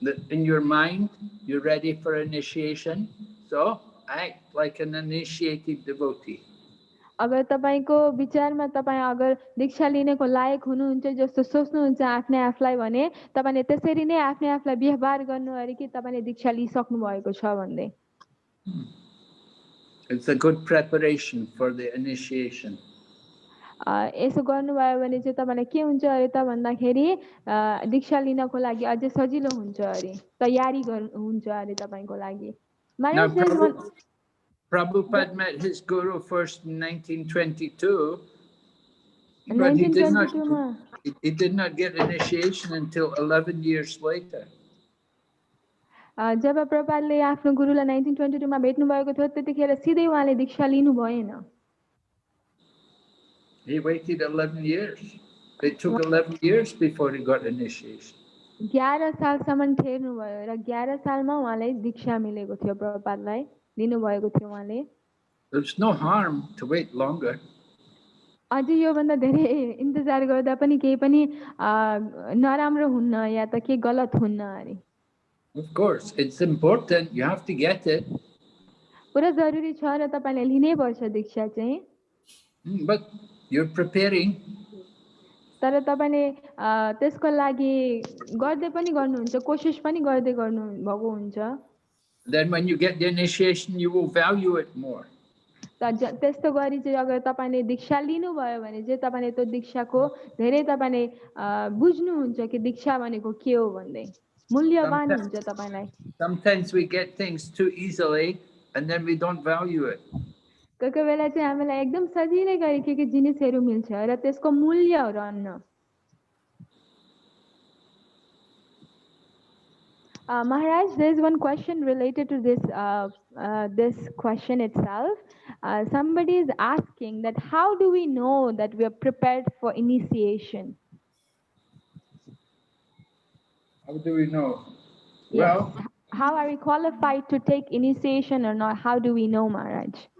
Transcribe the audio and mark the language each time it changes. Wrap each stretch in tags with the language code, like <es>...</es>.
<en>In your mind, you're ready for initiation, so act like an initiated devotee.</en> <ne>अगर तपाईको विचारमा तपाई अगर दीक्षा लिनको लायक हुनुहुन्छ जस्तो सोच्नुहुन्छ आफ्नै आफलाई भने तपाईले त्यसरी नै आफ्नै आफलाई व्यवहार गर्नु अरे कि तपाईले दीक्षा लिइसक्नु भएको छ भन्दै</ne> <en>It's a good preparation for the initiation.</en> <ne>यसो गर्नुभयो भने चाहिँ तपाईलाई के हुन्छ अरे त भन्दाखेरि दीक्षा लिनको लागि अझै सजिलो हुन्छ अरे तयारी हुन्छ अरे तपाईको लागि</ne> <en>Now, Prabhupada met his guru first in 1922, but he did not get initiation until 11 years later.</en> <ne>जब प्रभुपादले आफ्नो गुरुलाई 1922 मा भेट्नु भएको थियो त्यतिखेर सिधै उहाँले दीक्षा लिनु भएन</ne> <en>He waited 11 years. It took 11 years before he got initiation.</en> <ne>11 सालसम्म ठेर्नु भयो र 11 सालमा उहाँलाई दीक्षा मिलेको थियो प्रभुपादलाई लिनु भएको थियो उहाँले</ne> <en>There's no harm to wait longer.</en> <ne>अझै यो भन्दा धेरै इन्तजार गर्दा पनि केही पनि नराम्रो हुन्न या त के गलत हुन्न अरे</ne> <en>Of course, it's important. You have to get it.</en> <ne>पुरा जरुरी छ र तपाईले लिनै पर्छ दीक्षा चाहिँ</ne> <en>But you're preparing.</en> <ne>तर तपाईले त्यसको लागि गर्दै पनि गर्नुहुन्छ कोशिश पनि गर्दै गर्नु भएको हुन्छ</ne> <en>Then when you get the initiation, you will value it more.</en> <ne>त्यस्तो गरी चाहिँ अगर तपाईले दीक्षा लिनु भयो भने चाहिँ तपाईले त्यो दीक्षाको धेरै तपाईले बुझ्नुहुन्छ कि दीक्षा भनेको के हो भन्दै मूल्यवान हुन्छ तपाईलाई</ne> <en>Sometimes we get things too easily and then we don't value it.</en> <ne>कोही कोही बेला चाहिँ हामीलाई एकदम सजिलै गरी के जिनिसहरू मिल्छ र त्यसको मूल्य रहन्न</ne> <en>Maharaj, there is one question related to this this question itself. Somebody is asking that how do we know that we are prepared for initiation? How do we know? Yes. Well, how are we qualified to take initiation or not? How do we know, Maharaj?</en>